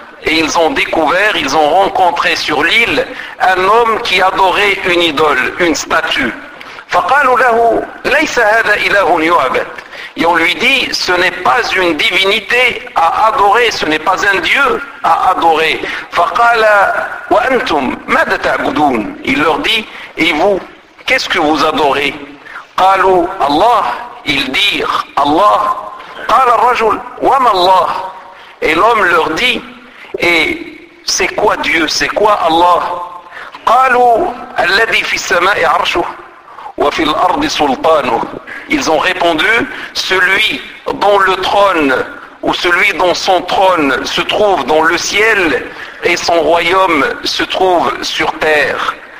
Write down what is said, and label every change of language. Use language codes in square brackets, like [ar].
[fr] Et ils ont découvert, ils ont rencontré sur l'île un homme qui adorait une idole, une statue. [ar] فقالوا له ليس هذا إله يعبد. [fr] Et on lui dit, ce n'est pas une divinité à adorer, ce n'est pas un dieu à adorer. [ar] فَقَالَ وَأَنْتُمْ مَدَ تَعْبُدُونَ. [fr] Il leur dit, et vous, qu'est-ce que vous adorez? [ar] قَالُوا [fr] Allah. Ils dirent, Allah. [ar] قَالَ الرَّجُلْ وَمَ Allah. [fr] Et l'homme leur dit, et c'est quoi Dieu, c'est quoi Allah? [ar] قَالُوا الَّذِي فِي السَّمَاءِ عَرْشُهُ وَفِي الْأَرْضِ سُلْطَانُهُ. [fr] Ils ont répondu, celui dont le trône, ou celui dont son trône se trouve dans le ciel, et son royaume se trouve sur terre.